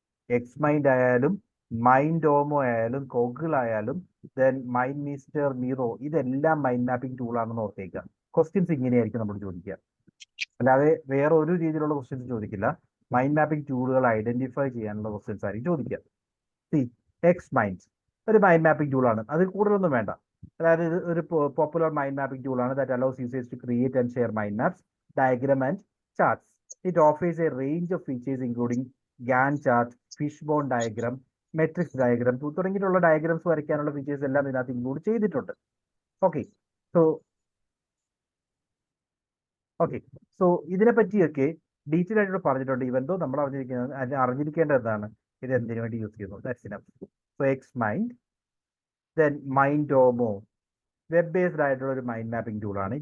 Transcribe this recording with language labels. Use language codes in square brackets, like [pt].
[ml] Xmind ആയാലും മൈൻഡോമോ ആയാലും Google ആയാലും ദെൻ MindMeister, Miro, ഇതെല്ലാം മൈൻഡ് മാപ്പിംഗ് ടൂളാണെന്ന് ഓർത്തേക്കുക. ക്വസ്റ്റ്യൻസ് ഇങ്ങനെയായിരിക്കും നമ്മൾ ചോദിക്കുക, അല്ലാതെ വേറെ ഒരു രീതിയിലുള്ള ക്വസ്റ്റ്യൻസ് ചോദിക്കില്ല. മൈൻഡ് മാപ്പിംഗ് ടൂളുകൾ ഐഡന്റിഫൈ ചെയ്യാനുള്ള ക്വസ്റ്റ്യൻസ് ആയിരിക്കും ചോദിക്കുക. Xmind ഒരു മൈൻഡ് മാപ്പിംഗ് ടൂളാണ്, അതിൽ കൂടുതലൊന്നും വേണ്ട. അതായത് ഇത് ഒരു പോപ്പുലർ മൈൻഡ് മാപ്പിംഗ് ടൂളാണ് [en] that allows users to create and share mind maps, diagram and charts. It offers a range of features including Gantt chart, fishbone diagram, [ml] matrix diagram തുടങ്ങിയിട്ടുള്ള ഡയഗ്രാംസ് വരയ്ക്കാനുള്ള ഫീച്ചേഴ്സ് എല്ലാം ഇതിനകത്ത് ഇൻക്ലൂഡ് ചെയ്തിട്ടുണ്ട്. Okay, so ഇതിനെ പറ്റിയൊക്കെ detail ആയിട്ട് പറഞ്ഞിട്ടുണ്ട്. ഇവന്തോ നമ്മൾ അറിഞ്ഞിരിക്കേണ്ടതാണ് ഇത് എന്തിനു വേണ്ടി യൂസ് ചെയ്യുന്നു. [en] That's enough. [ml] So Xmind, then മൈൻഡോമോ web based ആയിട്ടുള്ള ഒരു മൈൻഡ് മാപ്പിംഗ് ടൂളാണ്.